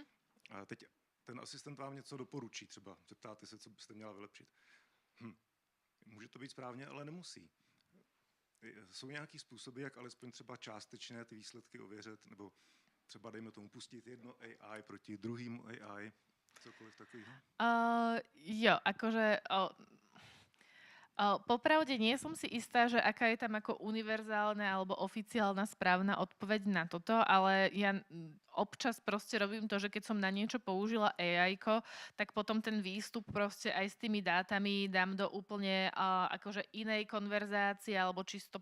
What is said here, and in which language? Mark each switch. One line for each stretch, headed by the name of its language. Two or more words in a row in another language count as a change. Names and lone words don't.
Czech: A teď ten asistent vám něco doporučí, třeba zeptáte se, co byste měla vylepšit. Může to být správně, ale nemusí. Jsou nějaký způsoby, jak alespoň třeba částečně ty výsledky ověřit, nebo třeba dejme tomu pustit jedno AI proti druhému AI, cokoliv takového?
Slovak: Jo, akože popravde nie som si istá, že aká je tam ako univerzálna alebo oficiálna správna odpoveď na toto, ale ja občas proste robím to, že keď som na niečo použila AI-ko, tak potom ten výstup proste aj s tými dátami dám do úplne akože inej konverzácie alebo čisto